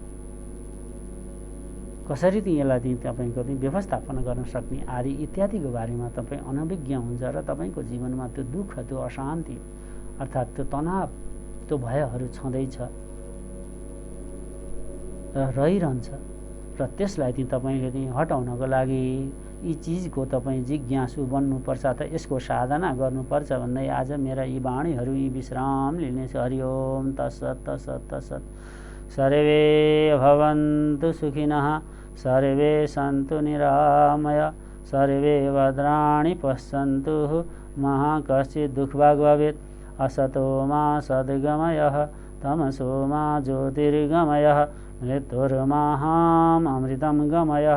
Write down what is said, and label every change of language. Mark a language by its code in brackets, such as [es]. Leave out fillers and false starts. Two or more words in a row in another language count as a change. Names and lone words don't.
[ne] कसरी चाहिँ यसलाई चाहिँ तपाईँको चाहिँ व्यवस्थापन गर्न सक्ने आदि इत्यादिको बारेमा तपाईँ अनभिज्ञ हुन्छ र तपाईँको जीवनमा त्यो दुःख त्यो अशान्ति अर्थात् त्यो तनाव त्यो भयहरू छँदैछ र रहिरहन्छ र त्यसलाई चाहिँ तपाईँले चाहिँ हटाउनको लागि यी चिजको तपाईँ जिज्ञासु बन्नुपर्छ त यसको साधना गर्नुपर्छ भन्दै आज मेरा यी वाणीहरू यी विश्राम लिनेछु। [sa] हरि ओम तत्सत् तत्सत् तत्सत्। सर्वे भवन्तु सुखिनः सर्वे सन्तु निरामय सर्वे भद्राणि पश्यन्तु मा कश्चित् दुःखभाग् भवेत्। असतो मा सद्गमयः तमसो मा ज्योतिर्गमयः मृत्युर्माहाम् अमृतं गमयः।